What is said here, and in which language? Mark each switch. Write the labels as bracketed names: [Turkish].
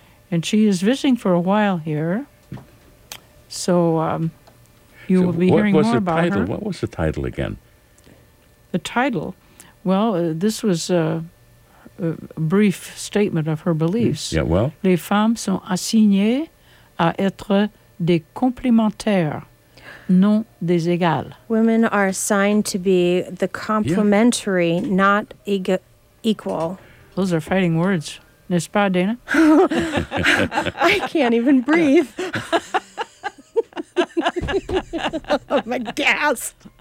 [English] And she is visiting for a while here. So will be hearing more about her. What was the title again? The title? Well, this was a brief statement of her beliefs. Yeah, well. [French] Les femmes sont assignées à être des complémentaires. non des égales. [English] Women are assigned to be the complementary, yeah. Not equal. Those are fighting words. [French] N'est-ce pas, [English] Dana? I can't even breathe. Oh, my gasp.